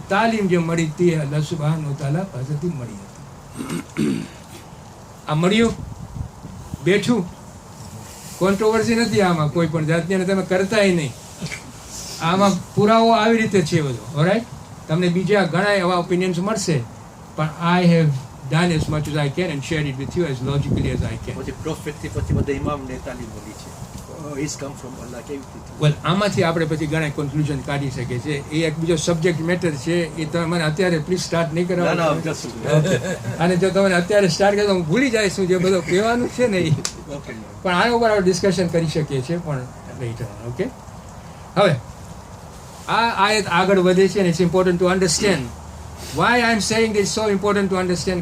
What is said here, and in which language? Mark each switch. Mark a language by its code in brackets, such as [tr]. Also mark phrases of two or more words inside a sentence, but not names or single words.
[gu] તાલીમ જે મળી હતી એ [ar] الله سبحانه وتعالى [gu] પાસેથી મળી હતી. આ મળ્યું, બેઠું, કોન્ટ્રોવર્સી નથી આમાં કોઈ પણ જાતની, અને તમે કરતાય નહીં. આમાં પુરાવો આવી રીતે છે બધો. ઓલરાઈટ, તમને બીજા ઘણા એવા ઓપિનિયન્સ મળશે, પણ [en] I have done as much as I can and shared it with you as logically as I can. [gu] પછી પ્રોફેટ થી પછી બધા ઇમામને તાલીમ મળી છે. [en] Is come from Allah. [gu] કેવી રીતે? વેલ, આમાંથી આપણે પછી ઘણા કન્ક્લુઝન કાઢી શકીએ છીએ. એ એક બીજો [en] subject matter [gu] છે, એ તમે મને અત્યારે [en] please start [gu] નહીં ના ના, કરાવો. just અને જો તમે અત્યારે સ્ટાર્ટ કરો તો હું ભૂલી જાય શું જે બધું કહેવાનું છે ને એ. okay. પણ આના ઉપર આપણે ડિસ્કશન કરી શકીએ છીએ પણ લેટર. ઓકે, હવે આ આયત આગળ વધે છે અને [en] it's important to understand why I am saying it's so important to understand.